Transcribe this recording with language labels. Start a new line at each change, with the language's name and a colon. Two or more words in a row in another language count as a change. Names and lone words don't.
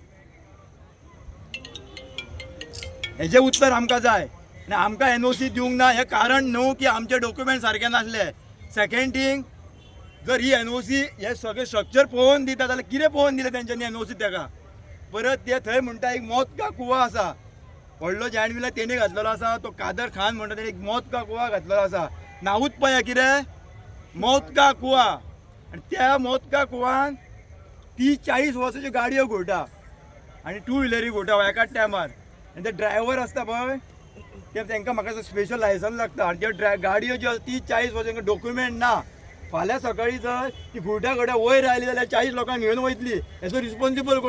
Konkani: हेजें उत्तर आमकां जाय। आनी आमकां NOC दिवंक ना हें कारण न्हू की आमचे डॉक्युमेंट सारके नासले।
English: second thing,
Konkani: जर ही NOC हे सगळे स्ट्रक्चर पळोवन दिता जाल्यार कितें पळोवन दिलें तेंच्यांनी NOC तेका? परत ते थंय म्हणटा एक
Hindi: मौत का कुवा
Konkani: आसा, व्हडलो जायंट व्हील तेणी घातलेलो आसा, तो कादर खान म्हणटा तेणी एक
Hindi: मौत का कुवा
Konkani: घातलेलो आसा। नांवूच पळया कितें,
Hindi: मौत का कुवा।
Konkani: आनी त्या
Hindi: मौत का
Konkani: कुवान 30-40 वर्साच्यो गाडयो घोटा आनी 2 व्हिलरी घोटा एकाच टायमार। आनी ते ड्रायव्हर आसता पळय ते तांकां म्हाका
English: special licence
Konkani: लागता आनी त्यो गाडयो ज्यो 30-40 वर्सां तांकां डॉक्युमेंट ना। फाल्यां सकाळी जर ती फुड्या घोड्या वयर आयली जाल्यार 40 लोकांक घेवन वयतली, हेचो रिस्पॉन्सिबल कोण?